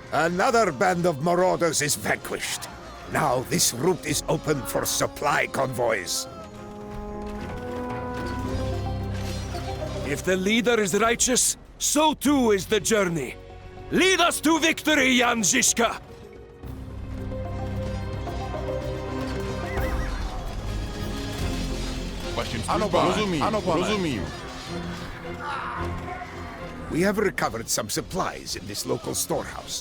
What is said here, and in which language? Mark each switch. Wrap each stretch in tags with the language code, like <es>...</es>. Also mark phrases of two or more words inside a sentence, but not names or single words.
<en>Another band of marauders is vanquished. Now this route is open for supply convoys. If the leader is righteous, so too is the journey. Lead us to victory, Jan Zizka!</en> <cs>Vašim Ano, službám. pane. Rozumím, Ano, pane. rozumím.</cs> <en>We have recovered some supplies in this local storehouse.</en>